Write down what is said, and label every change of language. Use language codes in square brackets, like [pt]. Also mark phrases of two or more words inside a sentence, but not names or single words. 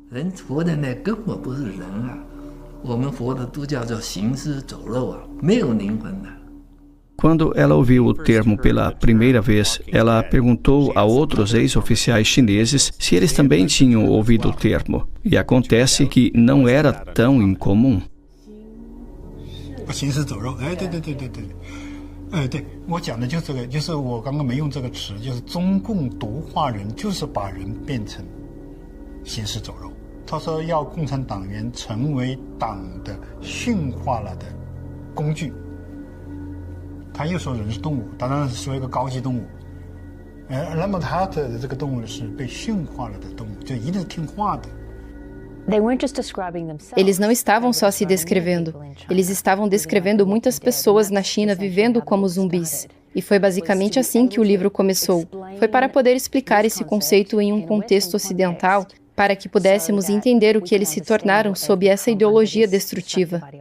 [pt] Quando ela ouviu o termo pela primeira vez, ela perguntou a outros ex-oficiais chineses se eles também tinham ouvido o termo. E acontece que não era tão incomum. [zh] 行尸走肉，哎，对，对，我讲的就是这个，就是我刚刚没用这个词，就是中共毒化人，就是把人变成行尸走肉。他说要共产党员成为党的驯化了的工具。他又说人是动物，当然是说一个高级动物。那么他的这个动物是被驯化了的动物，就一定是听话的。 [pt] Eles não estavam só se descrevendo. Eles estavam descrevendo muitas pessoas na China vivendo como zumbis. E foi basicamente assim que o livro começou. Foi para poder explicar esse conceito em um contexto ocidental, para que pudéssemos entender o que eles se tornaram sob essa ideologia destrutiva.